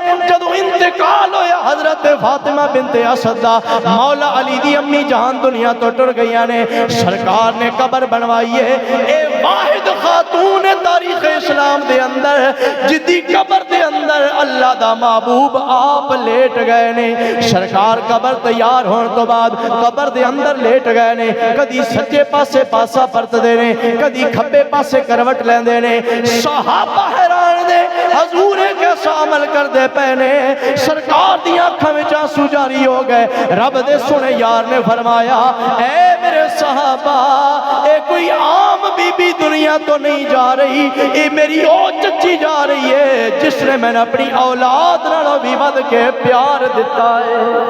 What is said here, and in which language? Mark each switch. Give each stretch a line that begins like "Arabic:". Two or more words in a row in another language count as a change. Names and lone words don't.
Punjabi: جدو انتقال ہویا حضرت فاطمہ بنت اسد دا, مولا علی دی امی جان دنیا تو ٹر گئیاں نے, سرکار نے قبر بنوائی ہے. اے واحد خاتون تاریخ اسلام دے اندر جدی قبر دے اندر اللہ دا محبوب آپ لیٹ گئے نے. سرکار قبر تیار ہون تو بعد قبر دے اندر لیٹ گئے نے, کدی سجے پاسے پاسا پرت دے نے, کدی کھبے پاسے کروٹ لین دے نے. صحابہ حیران دے حضور کیسا عمل کر دے پہنے. سرکار دی آنکھاں وچ آنسو جاری ہو گئے. رب دے سونے یار نے فرمایا اے میرے صحابہ, اے کوئی عام بی بی دنیا تو نہیں جا رہی, اے میری او چچی جا رہی ہے جس نے میں نے اپنی اولاد نالوں بھی ود کے پیار دیتا ہے.